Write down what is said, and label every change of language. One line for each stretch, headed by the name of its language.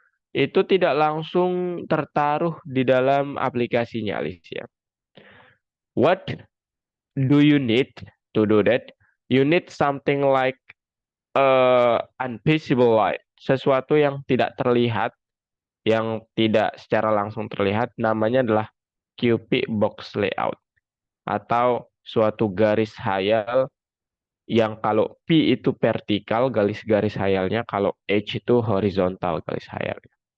Indonesian: itu tidak langsung tertaruh di dalam aplikasinya, Alicia.
English: What do you need to do that? You need something like invisible light,
Indonesian: sesuatu yang tidak terlihat, yang tidak secara langsung terlihat, namanya adalah QP box layout atau suatu garis hayal yang kalau P itu vertikal garis-garis hayalnya, kalau H itu horizontal garis hayalnya.